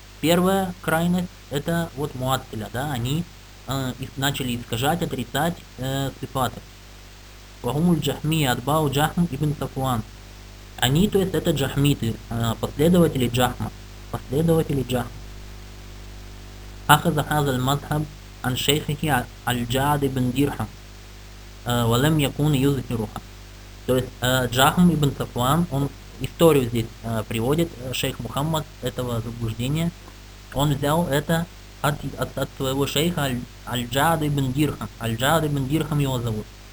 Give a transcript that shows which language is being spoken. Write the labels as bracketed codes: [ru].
[ru] Первая крайность, это вот муаттиля, да, они начали искажать, отрицать сифаты. Вахумуль джахми, атбау джахм ибн сафуан. Они, то есть это джахмиты, последователи джахма. Последователи джахма. [ar] أخذ هذا المذهب عن شيخه الجعد بن درهم ولم يكن يذكرها. [ru] То есть Джахм ибн Сафуан, он историю здесь приводит, шейх Мухаммад, этого заблуждения. Он взял это от своего шейха Аль-Джад ибн Дирхам. Аль-Джад ибн Дирхам его зовут.